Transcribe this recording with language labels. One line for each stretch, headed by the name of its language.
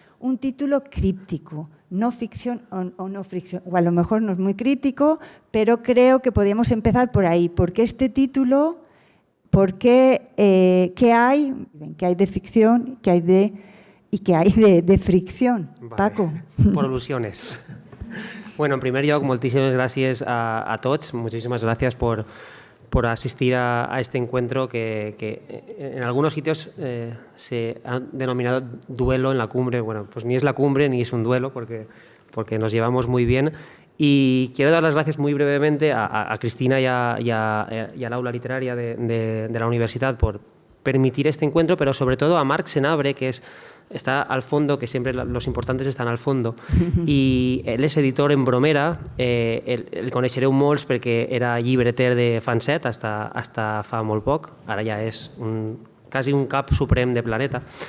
Spanish: Un título críptico, no ficción o no fricción. O a lo mejor no es muy crítico, pero creo que podríamos empezar por ahí. Porque este título, ¿qué hay de ficción, qué hay de fricción? Vale. Paco.
Catalan: Por al·lusions. Bueno, en primer lloc, moltíssimes gràcies a tots.
Spanish: Muchísimas gracias por asistir a este encuentro que en algunos sitios se ha denominado duelo en la cumbre. Bueno, pues ni es la cumbre ni es un duelo porque nos llevamos muy bien. Y quiero dar las gracias muy brevemente a Cristina y al aula literaria de la universidad por permitir este encuentro, pero sobre todo a Marc Senabre, que está al fondo, que siempre los importantes estan al fondo,
Catalan: i ell és editor en Bromera, el coneixereu molts perquè era llibreter de Fanset hasta fa molt poc, ara ja és quasi un cap suprem de Planeta.